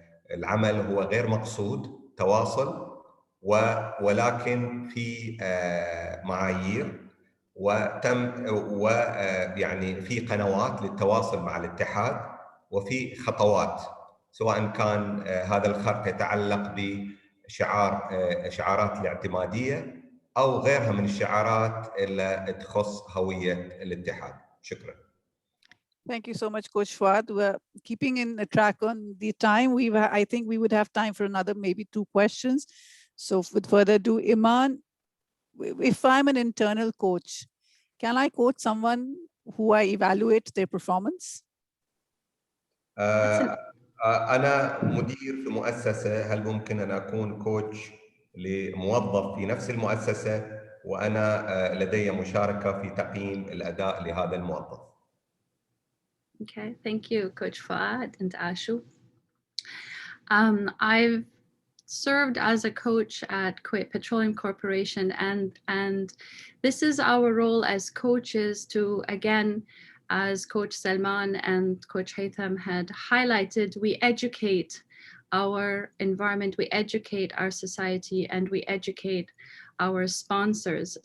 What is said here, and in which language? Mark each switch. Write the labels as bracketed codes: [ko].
[ar] العمل هو غير مقصود تواصل، ولكن في معايير وتم ويعني في قنوات للتواصل مع الاتحاد وفي خطوات، سواء كان هذا الخرق يتعلق بشعارات الاعتمادية أو غيرها من الشعارات اللي تخص هوية الاتحاد. شكرا. [en] Thank you so much, Coach Fuad. We're keeping in a track on the time. I think we would have time for another maybe 2 questions. So with further ado, Iman, if I'm an internal coach, can I coach someone who I evaluate their performance? [ar] أنا مدير في مؤسسة، هل ممكن أن أكون كوتش لموظف في نفس المؤسسة وأنا لدي مشاركة في تقييم الأداء لهذا الموظف؟ [en] Okay, thank you, Coach Fuad and Ashu. I've served as a coach at Kuwait Petroleum Corporation, and this is our role as coaches to, again, as Coach Salman and Coach Haytham had highlighted, we educate our environment, we educate our society, and we educate our sponsors.